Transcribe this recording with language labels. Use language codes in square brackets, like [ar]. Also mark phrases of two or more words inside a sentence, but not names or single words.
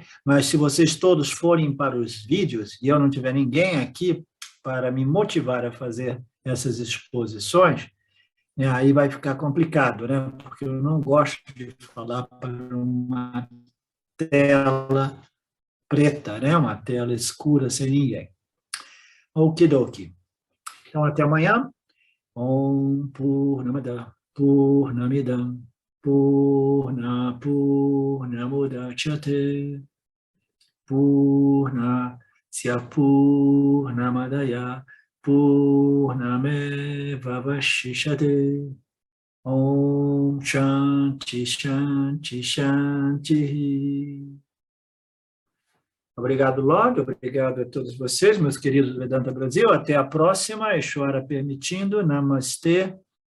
[pt] Mas se vocês todos forem para os vídeos, e eu não tiver ninguém aqui para me motivar a fazer essas exposições, aí vai ficar complicado, né? Porque eu não gosto de falar para uma tela preta, né? Uma tela escura sem ninguém. Okidoki. Então, até amanhã. [sa] Om Purnamada Purnamidam Purnamudachyate Purnasya Purnamadaya Purnameva Vashishate. Om Shanti Shanti Shanti. [pt] Obrigado, Lorde. Obrigado a todos vocês, meus queridos do Vedanta Brasil. Até a próxima, Ishvara permitindo. Namastê.